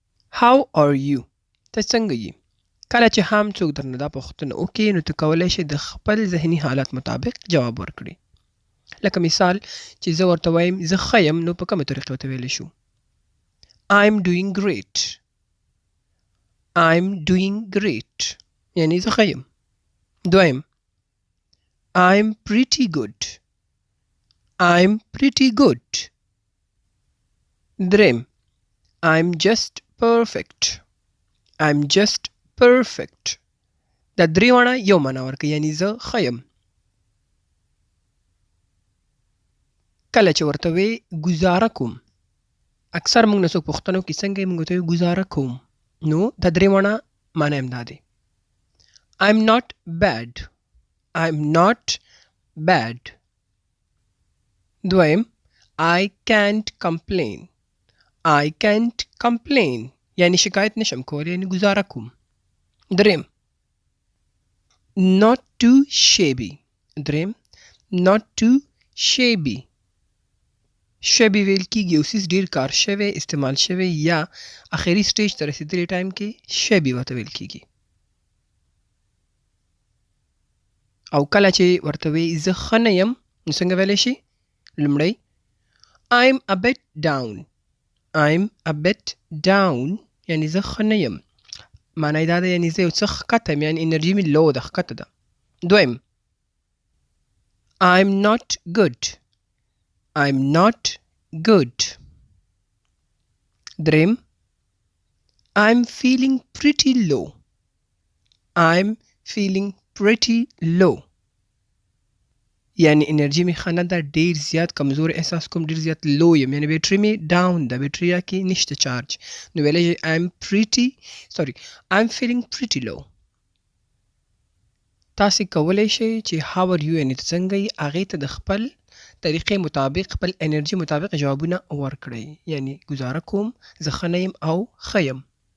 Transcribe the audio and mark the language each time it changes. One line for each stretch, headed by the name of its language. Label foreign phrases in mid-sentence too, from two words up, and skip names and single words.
English: How are you؟
Pashto: ته څنګه یې؟ کله چې هم څوک درنه دا پوښتنه وکړي نو ته کولی شې د خپل ذهني حالت مطابق جواب ورکړي. لکه مثال چې زه ورته وایم زه ښه یم نو په کومه طریقه ورته ویلی شو؟
English: I'm doing great. I'm doing great.
Pashto: یعنی زه ښه یم. دویم
English: I'm pretty good. I'm pretty good. دریم I'm just perfect. I'm just perfect.
Pashto: دا درې واړه یو معنا ورکوي یعنی زه ښه یم. کله چې ورته وې ګزاره کوم اکثر موږ نه څوک پوښتنه وکړي څنګه یې موږ ورته وایو ګزاره کوم نو دا درې واړه معنا هم دا دی.
English: I'm not bad. I'm not bad. دویم I can't complain. I can't complain.
Pashto: یعنی شکایت نشم کولی یعنی ګزاره کوم.
English: دریم not too shabby. دریم not too shabby.
Pashto: shabby ویل کېږي یو څیز ډېر کار شوی استعمال شوی یا اخري سټیج ته رسېدلي ټایم کې shabby ورته ویل کېږي. او کله چې ورته وایي زه ښه نه یم نو څنګه ویلی شي؟
English: لومړی I'm a bit down. I'm a bit down
Pashto: یعنی زه ښه نه یم. معنی یې دا ده یعنی زه یو څه ښکته یم یعنی انرژي مې لو ده ښکته ده.
English: دویم I'm not good. I'm not good. دریم I'm feeling pretty low. I'm feeling pretty low.
Pashto: یعنی انرژي مې ښه نه ده ډېر زیات کمزور احساس کوم ډېر زیات لو یم یعنی بیټري مې ډاون ده بیټریا کې نشته چارج نو ویلی شي
English: I'm feeling pretty low.
Pashto: تاسې کولی شئ چې
English: how are you
Pashto: یعنې ته څنګه یې هغې ته د خپل طریقې مطابق خپل انرژي مطابق جوابونه ورکړئ یعنی ګزاره کوم زه ښه نه یم او ښه یم.